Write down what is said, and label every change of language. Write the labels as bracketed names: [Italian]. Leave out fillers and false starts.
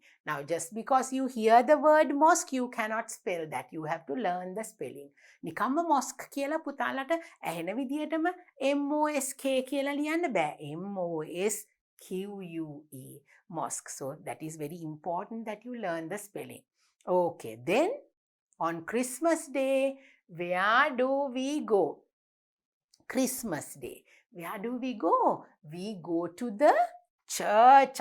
[English] Now, just because you hear the word mosque, you cannot spell that. You have to learn the spelling. [Sinhala] නිකම්ම mosque කියලා පුතාලට ඇහෙන විදිහටම M-O-S-K කියලා ලියන්න බෑ. [English] M-O-S-Q-U-E. Mosque. So, that is very important that you learn the spelling. Okay. Then, on Christmas Day, where do we go? Christmas Day. Where do we go? We go to the church.